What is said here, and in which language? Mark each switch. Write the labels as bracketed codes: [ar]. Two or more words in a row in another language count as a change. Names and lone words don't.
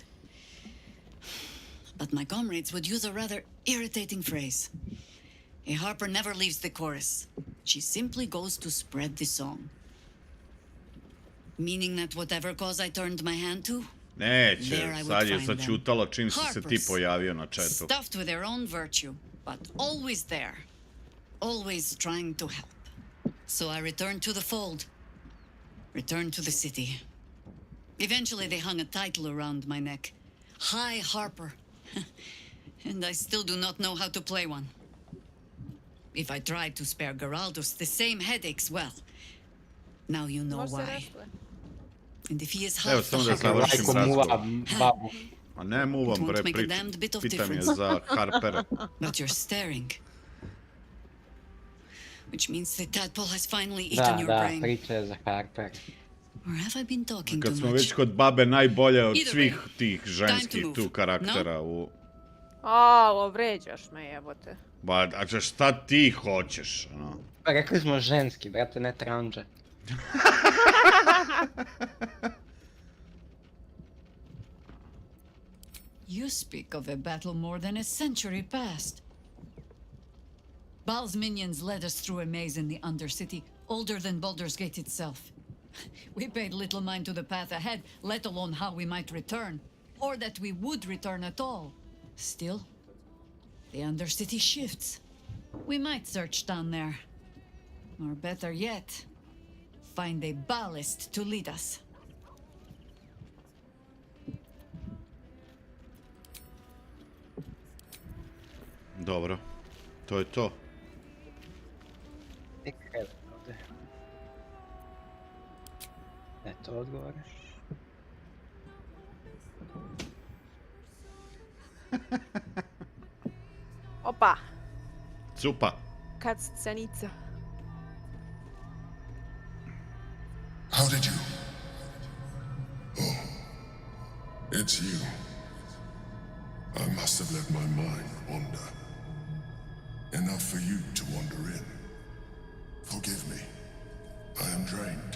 [en] But my comrades would use a rather irritating phrase. A harper never leaves the chorus. She simply goes to spread the song. Meaning that whatever cause I turned my hand to, [sr] Neće, [en] there I would [sr] sad je [en] find them. [sr] začutalo čim si se ti [en] Harpers, [sr] pojavio na četu. [en] stuffed with their own virtue, but always there. Always trying to help. So I returned to the fold. Returned to the city. Eventually they hung a title around my neck. High Harper. And I still do not know how to play one. If I tried to spare Geraldus the same headaches, well, now you know why. And if he is [sr] Evo, [en] half [sr] samo [en] the [sr] da završim [en] Harpers, [sr] razgovor. A ne muvam, [en] It won't [sr] bre, [en] make a damned bit of [sr] pitam je [en] difference. [sr] za Harpera. [en] But you're staring. Which means the tadpole has finally eaten [sr] Da, [en] your [sr] da, [en] brain. [sr] priča je za Harper. [en] Or have I been talking [sr] Kad [en] too [sr] smo [en] much? [sr] već kod babe najbolje od [en] Either [sr] svih [en] way, [sr] tih ženskih [en] move. [sr] tu karaktera u... Alo, vređaš me, jebote. Ba, a šta ti hoćeš, ono? Pa rekli smo ženski, brate, ne tranđe. [en] You speak of a battle more than a century past. Baal's minions led us through a maze in the Undercity, older than Baldur's Gate itself. We paid little mind to the path ahead, let alone how we might return. Or that we would return at all. Still, the Undercity shifts. We might search down there. Or better yet, find a ballast to lead us. [sr] Dobro, to je to. Eto odgovore. Opa, Cupa. kad scenica. [en] How did you? Oh, it's you. I must have let my mind wander. Enough for you to wander in. Forgive me. I am drained.